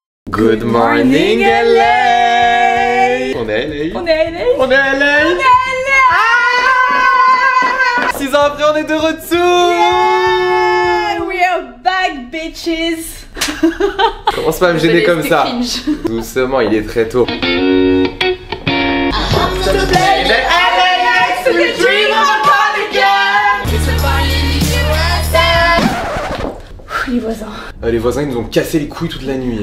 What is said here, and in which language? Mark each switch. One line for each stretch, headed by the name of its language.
English: Good morning LA.
French: On est LA. On est à LA. On est à LA. 6 ans après on est de retour.
English: Yeah, we are back bitches.
French: Commence pas à me gêner comme ça. Doucement, il est très tôt. Les voisins. Les voisins ils nous ont cassé les couilles toute la nuit.